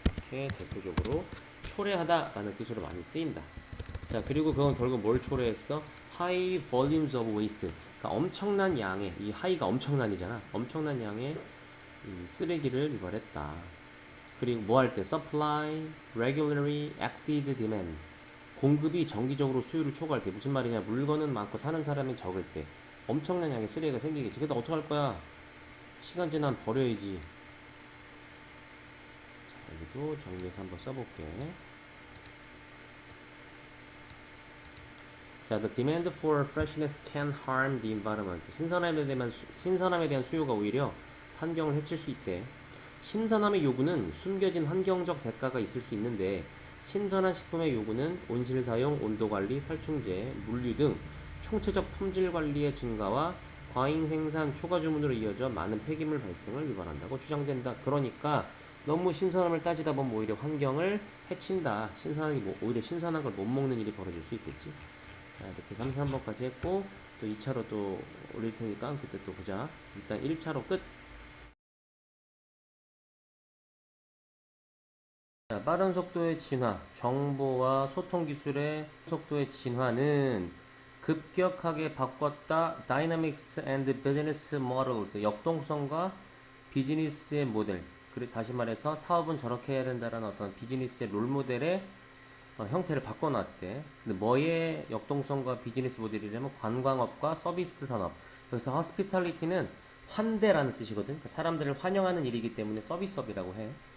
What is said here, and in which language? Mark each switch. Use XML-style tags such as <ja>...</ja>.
<ko>이렇게 대표적으로 초래하다 라는 뜻으로 많이 쓰인다. 자, 그리고 그건 결국 뭘 초래했어?</ko> <en>high volumes of waste.</en> <ko>그러니까 엄청난 양의, 이 high가 엄청난이잖아. 엄청난 양의 이 쓰레기를 유발했다. 그리고 뭐 할 때?</ko> <en>supply regularly exceeds demand.</en> <ko>공급이 정기적으로 수요를 초과할 때. 무슨 말이냐? 물건은 많고 사는 사람이 적을 때 엄청난 양의 쓰레기가 생기겠지. 근데 어떡할 거야? 시간 지나면 버려야지. 자, 여기도 정리해서 한번 써볼게.</ko> <en>자, the demand for freshness can harm the environment.</en> <ko>신선함에 대한 수요가 오히려 환경을 해칠 수 있대. 신선함의 요구는 숨겨진 환경적 대가가 있을 수 있는데 신선한 식품의 요구는 온실 사용, 온도 관리, 살충제, 물류 등 총체적 품질 관리의 증가와 과잉 생산, 초과 주문으로 이어져 많은 폐기물 발생을 유발한다고 주장된다. 그러니까 너무 신선함을 따지다 보면 오히려 환경을 해친다. 오히려 신선한 걸 못 먹는 일이 벌어질 수 있겠지. 자, 이렇게 3, 3번까지 했고 또 2차로 또 올릴 테니까 그때 또 보자. 일단 1차로 끝. 자, 빠른 속도의 진화, 정보와 소통 기술의 속도의 진화는 급격하게 바꿨다.</ko> <en>Dynamics and Business Models,</en> <ko>역동성과 비즈니스의 모델. 그리고 다시 말해서 사업은 저렇게 해야 된다라는 어떤 비즈니스의 롤모델의 형태를 바꿔놨대. 근데 뭐의 역동성과 비즈니스 모델이냐면 관광업과 서비스 산업. 그래서 hospitality는 환대라는 뜻이거든. 그러니까 사람들을 환영하는 일이기 때문에 서비스업이라고 해.</ko>